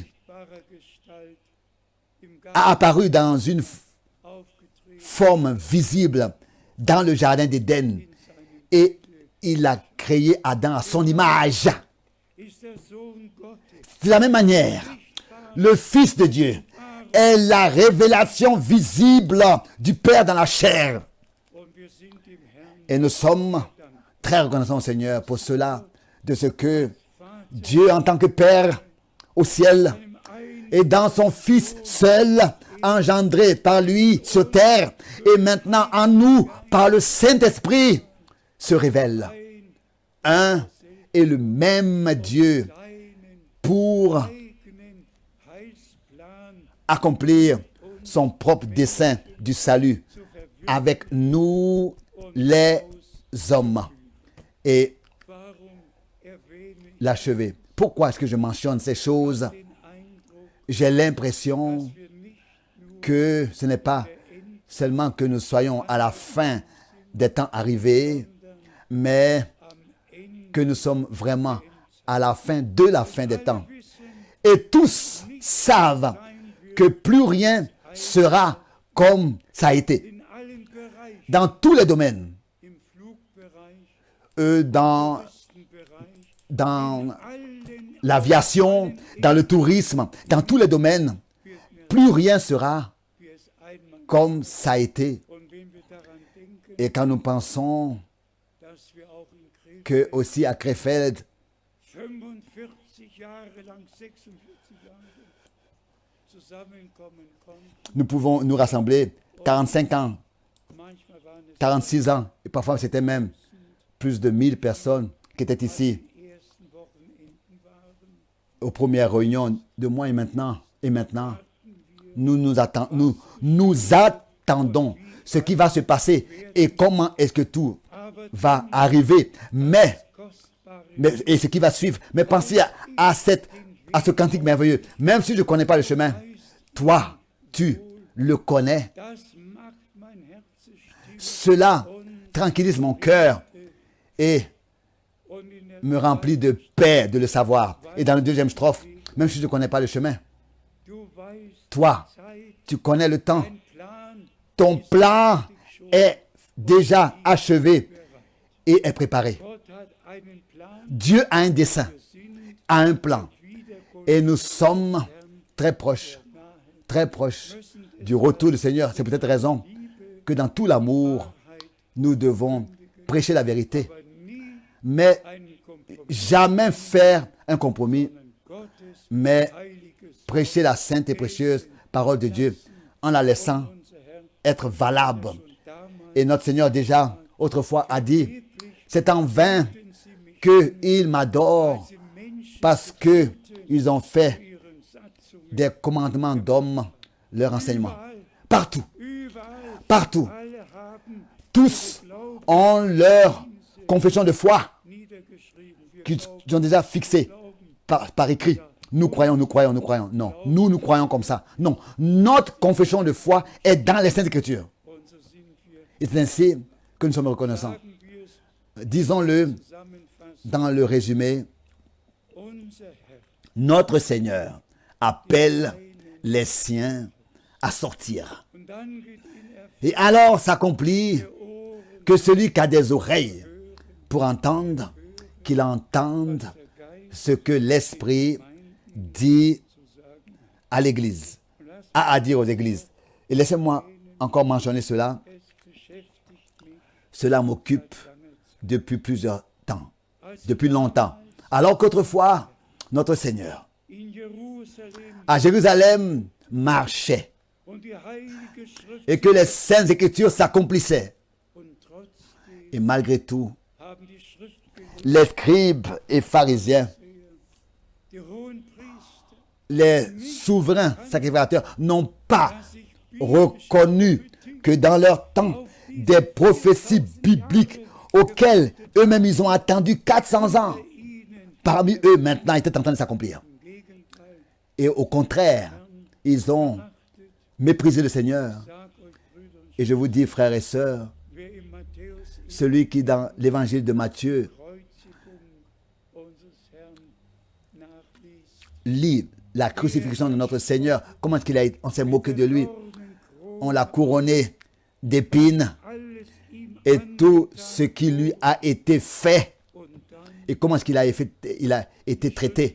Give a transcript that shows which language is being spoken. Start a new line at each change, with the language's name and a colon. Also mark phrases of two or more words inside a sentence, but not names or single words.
German: sichtbarer Gestalt im
French: a
German: Garten
French: apparu dans une
German: aufgetreten
French: forme visible dans le jardin d'Éden.
German: in seinem
French: Et il a créé Adam à son image.
German: ist der Sohn Gottes
French: De la même manière,
German: sichtbar
French: le Fils de Dieu est la révélation visible du Père dans la chair.
German: und wir sind dem Herrn
French: Et nous sommes
German: dankbar.
French: très reconnaissants au Seigneur pour cela, de ce que Dieu en tant que Père au ciel
German: Einem ein
French: et dans son Fils seul, engendré par lui sur terre, et maintenant en nous par le Saint-Esprit, se révèle un et le même Dieu
German: seinen
French: pour
German: eigenen Heilsplan
French: accomplir son propre dessein du salut
German: zu verwirklichen.
French: avec nous les hommes et
German: Warum erwähne ich
French: l'achever. Pourquoi est-ce que je mentionne ces choses?
German: den Eindruck,
French: J'ai l'impression
German: dass wir nicht nur
French: que ce n'est pas seulement que nous soyons à la fin des temps arrivés, mais
German: am Ende
French: que nous sommes vraiment à la fin de la fin des temps.
German: wissen,
French: Et tous savent que plus rien sera comme ça a été.
German: in allen Bereichen,
French: Dans tous les domaines,
German: im Flugbereich,
French: dans
German: Touristenbereich,
French: dans
German: allen
French: l'aviation, dans le tourisme, dans tous les domaines, plus rien sera
German: wie es einmal.
French: comme ça a été.
German: Und wenn wir daran denken,
French: Et quand nous pensons
German: dass wir auch in
French: que aussi à Krefeld,
German: 45 Jahre lang, 46 Jahre zusammenkommen konnten,
French: nous pouvons nous rassembler 45 ans,
German: manchmal waren es
French: 46 ans, et parfois c'était même plus de 1000 personnes qui étaient ici
German: die ersten Wochenenden waren,
French: aux premières réunions de moi et maintenant. Et maintenant, nous attendons ce qui va se passer et comment est-ce que tout
German: aber
French: va arriver. Mais
German: kostbare
French: et ce qui va suivre. Mais pensez à ce cantique merveilleux. Même si je ne connais pas le chemin, toi, tu le connais.
German: das macht mein Herz still
French: Cela tranquillise mon cœur et
German: und in der
French: me remplit de paix de le savoir. Et dans le deuxième strophe, même si je ne connais pas le chemin,
German: du weißt
French: toi,
German: Zeit,
French: tu connais le temps.
German: ein Plan
French: Ton plan est déjà achevé et est préparé.
German: Gott hat einen Plan,
French: Dieu a un dessein,
German: wir sind
French: a un plan.
German: Wiederkunft
French: Et nous sommes très proches du retour du Seigneur. C'est peut-être raison que dans tout l'amour, nous devons prêcher la vérité,
German: aber nie
French: mais
German: einen Kompromiss,
French: jamais faire un compromis,
German: Gottes
French: mais
German: heiliges
French: prêcher la sainte et précieuse parole de Dieu en la laissant
German: unser Herr
French: être valable.
German: schon damals
French: Et notre Seigneur déjà autrefois a dit,
German: wirklich
French: c'est en vain
German: sie mich
French: qu'ils m'adorent
German: sie Menschen
French: parce que ils ont fait
German: ihren Satzungen
French: des commandements d'hommes leur enseignement. Partout,
German: überall
French: partout,
German: alle haben
French: tous ont leur confession de foi
German: niedergeschrieben. Wir
French: qu'ils ont déjà fixée par écrit. Nous croyons, nous croyons, nous croyons. Non, nous croyons comme ça. Non, notre confession de foi est dans les Saintes Écritures.
German: und so sind wir,
French: Et c'est ainsi que nous sommes reconnaissants.
German: sagen wir es
French: Disons-le
German: zusammenfassend.
French: dans le résumé,
German: Unser Herr
French: notre Seigneur appelle les siens à sortir.
German: und dann geht in Erfüllung
French: Et alors s'accomplit
German: der Ohren
French: que celui qui a des oreilles pour entendre, qu'il entende
German: der Geist
French: ce que l'Esprit dit
German: zu sagen.
French: à l'Église,
German: Und lasst
French: à dire aux Églises. Et laissez-moi encore mentionner cela.
German: es beschäftigt mich
French: Cela m'occupe
German: lange Zeit.
French: depuis plusieurs temps,
German: Als
French: depuis longtemps. Alors qu'autrefois, notre Seigneur,
German: in Jerusalem
French: à Jérusalem, marchait
German: und die Heilige Schrift
French: et que les Saintes Écritures s'accomplissaient.
German: und trotzdem
French: Et malgré tout,
German: haben die Schriftgelehrten,
French: les scribes et pharisiens,
German: die Hohenpriester,
French: les souverains sacrificateurs n'ont pas
German: dass sich
French: reconnu que dans leur temps, des prophéties bibliques auxquelles eux-mêmes ils ont attendu 400 ans,
German: ihnen
French: parmi eux maintenant étaient en train de s'accomplir.
German: im Gegenteil
French: Et au contraire, ils ont méprisé le Seigneur.
German: sag euch Brüder und
French: Et je vous dis, frères et sœurs,
German: wer im Matthäus
French: celui qui dans l'évangile de Matthieu
German: Kreuzigung unseres Herrn
French: lit la crucifixion de notre Seigneur, comment est-ce qu'il a été, on s'est moqué de lui, on l'a couronné d'épines et tout ce qui lui a été fait et comment est-ce qu'il a été traité.